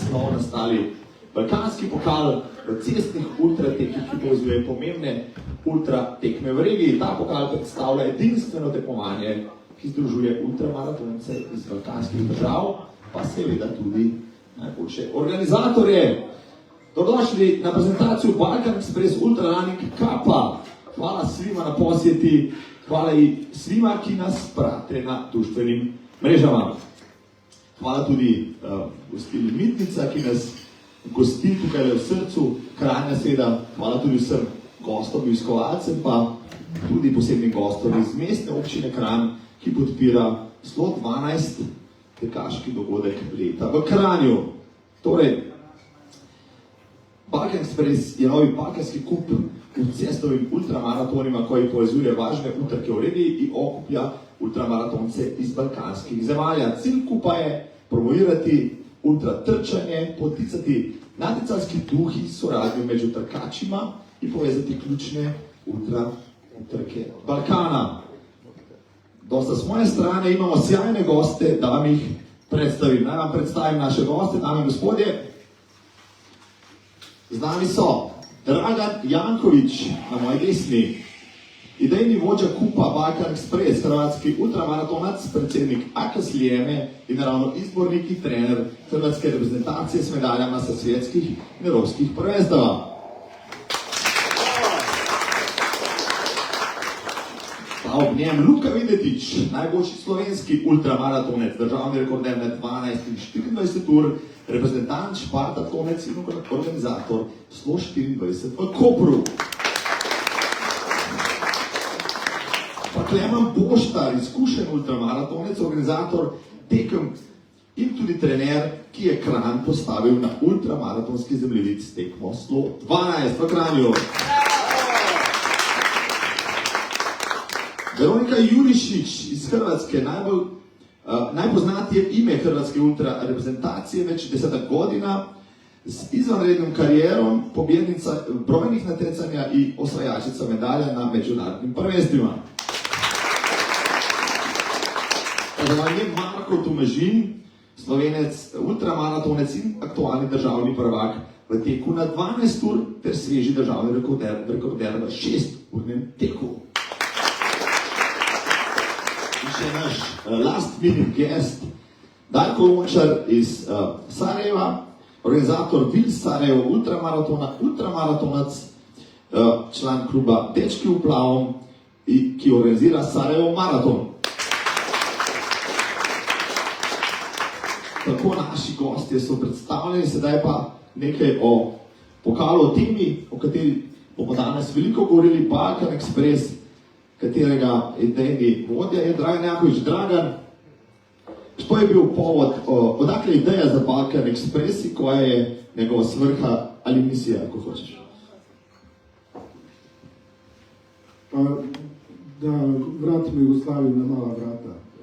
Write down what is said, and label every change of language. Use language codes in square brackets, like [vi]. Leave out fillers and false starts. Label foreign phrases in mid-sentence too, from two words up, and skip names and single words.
[sl] Novo nastali balkanski pokal v cestnih ultratekih, ki povezuje pomembne ultratekme v regiji. Ta pokal predstavlja edinstveno tekmovanje, ki združuje ultramaratonce iz balkanskih držav, pa seveda tudi najboljše organizatorje. Dobrodošli na prezentacijo Balkan Express Ultra Running Cupa. [hr] Hvala svima na posjeti, hvala i svima, ki nas prate na društvenim mrežama. [sl] Hvala tudi gostili Mitnica, ki nas gosti tukaj v srcu Kranja seveda. Hvala tudi vsem gostom, obiskovalcem, pa tudi posebnim gostom iz mestne občine Kranj, ki podpira SLO 12 tekaški dogodek leta v Kranju. [hr] Torej, Balkan Express je novi balkanski kup u cestovim ultramaratonima koji povezuje važne utrke u regiji i okuplja ultramaratonce iz balkanskih zemalja. Cilj kupa je promovirati ultratrčanje, poticati natjecalski duh i suradnju među trkačima i povezati ključne utrke Balkana. Dosta s moje strane imamo sjajne goste, da vam ih predstavim. [sl] Naj vam predstavim naše goste, dame in gospodje. Z nami so Dragan Janković na moji desni, [hr] idejni vođa kupa Balkan Express, hrvatski ultramaratonac, predsjednik AKA Slijeme i naravno izbornik i trener hrvatske reprezentacije s medaljama sa svjetskih i europskih prvenstava. [sl] Pa ob njem Luka Videtić, najboljši slovenski ultramaratonec, državni rekorder med 12 in 24 ur, reprezentant, špartatonec in organizator SLO 24 v Kopru. Pa Klemen Boštar, izkušen ultramaratonec, organizator tekem in tudi trener, ki je Kranj postavil na ultramaratonski zemljevid s tekmo SLO 12 v Kranju. [hr] Veronika Jurišić iz Hrvatske, najpoznatije ime hrvatske ultra reprezentacije, već 10 godina, s izvanrednom karijerom, pobjednica brojnih natjecanja i osvajačica medalja na međunarodnim prvenstvima. [sl] Je Marko Tomažin, Slovenec, ultramaratonec in aktualni državni prvak v teku na 12 ur ter sveži državni rekorder v 6-urnem teku. In še naš [en] last minute guest, [hr] Darko Lončar iz Sarajeva, organizator Vil Sarajevo ultramaratona, ultramaratonac, član kluba Dečki v plavom, [sl] ki organizira [hr] Sarajevo maraton. [sl] Tako naši gostje so predstavljeni, sedaj pa nekaj o pokalu, o temi, o kateri bomo danes veliko govorili, Balkan Express, katerega idejni vodja je Dragan Janković. [hr] Dragan, što je bil povod, odakle ideja za Balkan Express i koja je njegova svrha ali misija, ako hoćeš? Pa da vratimo Jugoslaviju na mala vrata.